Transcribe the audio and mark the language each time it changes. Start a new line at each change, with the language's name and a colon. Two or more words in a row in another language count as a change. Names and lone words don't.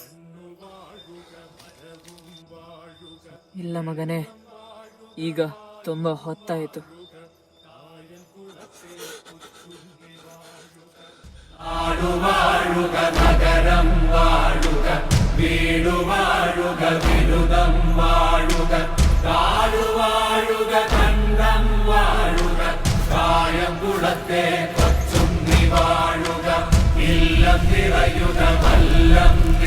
Kannada: ಇಲ್ಲ ಮಗನೇ, ಈಗ ತುಂಬಾ ಹೊತ್ತಾಯಿತು.
Malayalam: ആടുവാഴുക നഗരം വാഴുക, ബീഴുവാഴുക ബിരുദം വാഴുക, കാടുവാഴുക കണ്ടം വാഴുക, കായംകുളത്തെ കൊച്ചുണ്ണി വാഴുക, ഇല്ലം നിറയുക വല്ലം